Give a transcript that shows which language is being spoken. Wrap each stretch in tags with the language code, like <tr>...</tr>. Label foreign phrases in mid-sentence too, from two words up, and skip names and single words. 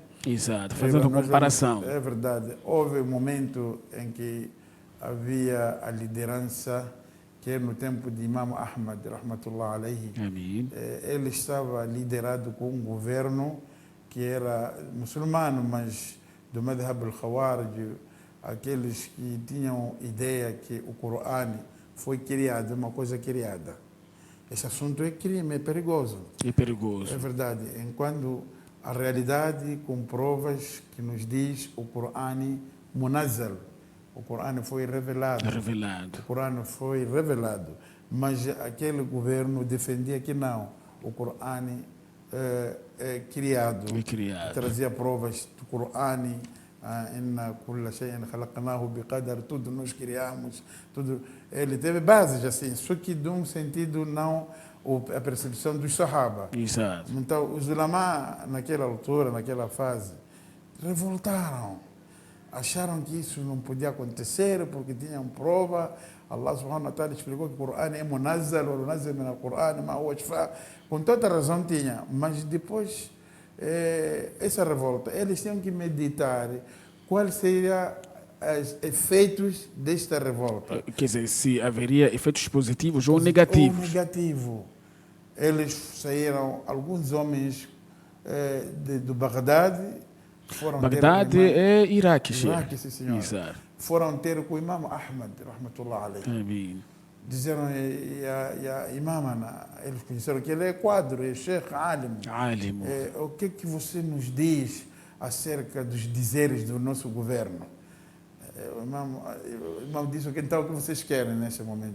<pt>Exato, fazendo uma comparação. É verdade. Houve um momento em que havia a liderança, que é no tempo de Imam Ahmad,</pt> <ar>رحمة الله عليه.</ar> <pt>Amém. Ele estava liderado com um governo que era muçulmano, mas do</pt> <ar>مذهب الخوارج,</ar> <pt>aqueles que tinham ideia que o Corão foi criado, uma coisa criada. Esse assunto é crime, é perigoso. É perigoso. É verdade. Enquanto a realidade com provas que nos diz o Corão munazzal. O Corão foi revelado. Revelado. O Corão foi revelado. Mas aquele governo defendia que não. O Corão é criado. É criado. Trazia provas do Corão.</pt> <ar>إنا كل شيء خلقناه بقدر,</ar> <pt>tudo nós criamos, tudo. Ele teve bases assim, só que de um sentido não a percepção dos Sahaba. Exato. Então, os ulama, naquela altura, naquela fase, revoltaram. acharam que isso não podia acontecer porque tinham prova. Allah</pt> <ar>سبحانه وتعالى</ar> <pt>explicou que o Corão é munazzal, o</pt> <ar>منزل من القرآن ما هو شفاء.</ar> <pt>Com toda razão tinha, mas depois essa revolta, eles tinham que meditar quais seriam os efeitos desta revolta. Quer dizer, se haveria efeitos positivos ou negativos. Ou negativo. Eles saíram, alguns homens do Bagdade, foram Bagdade ter com o imam, é Iraque, Iraque, Sheikh. sim, senhor. Exato. Foram ter com o imam Ahmad,</pt> <ar>رحمة الله عليه.</ar> <pt>Amém. Disseram,</pt> <ar>يا إمامنا,</ar> <pt>eles conheceram que ele é quadro, é sheikh, alim. Álimo. O que é que você nos diz acerca dos dizeres do nosso governo? O imam disse, então, o que vocês querem nesse momento?</pt>